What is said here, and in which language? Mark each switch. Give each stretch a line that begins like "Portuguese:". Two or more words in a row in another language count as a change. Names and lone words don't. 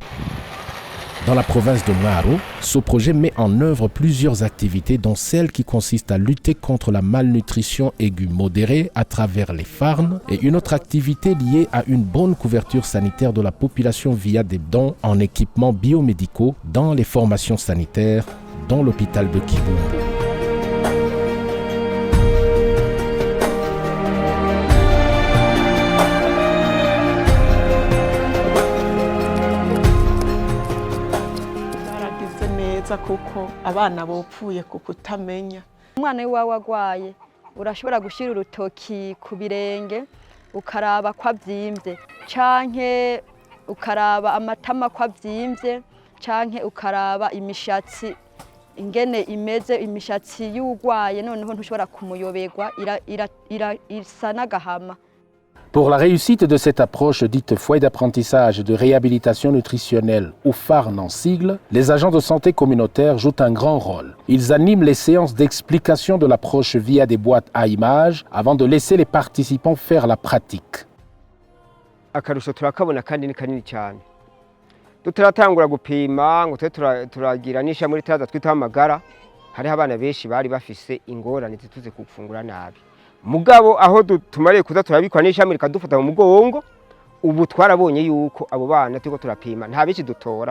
French: Dans la province de Mwaro, ce projet met en œuvre plusieurs activités dont celle qui consiste à lutter contre la malnutrition aiguë modérée à travers les farnes et une autre activité liée à une bonne couverture sanitaire de la population via des dons en équipements biomédicaux dans les formations sanitaires dans l'hôpital de Kibumbu.
Rundi: kuko abana bopfuye kukutamenya. Umwana wawe agwaye urashobora gushira urutoki ku birenge ukaraba kwa vyimvye canke ukaraba amatama kwa vyimvye canke ukaraba imishatsi ingene imeze imishatsi y'ugwaye noneho ntushobora kumuyoberwa isa n'agahama.
French: Pour la réussite de cette approche dite foyer d'apprentissage de réhabilitation nutritionnelle ou FARN en sigle, les agents de santé communautaire jouent un grand rôle. Ils animent les séances d'explication de l'approche via des boîtes à images avant de laisser les participants faire la pratique.
Rundi: Akarusho turakabona kandi ni kanini cyane. Tutaratangura gupima ngo turagira nisha muri taza twita amagara. Hari abana benshi bari bafise ingorane zituze kufungura nabi. Mugabo aho tumariye kuza turabikwa n'ishami rikadufata mu mugongo ubu twarabonye yuko abo bana turiko turapima nta bici dutora.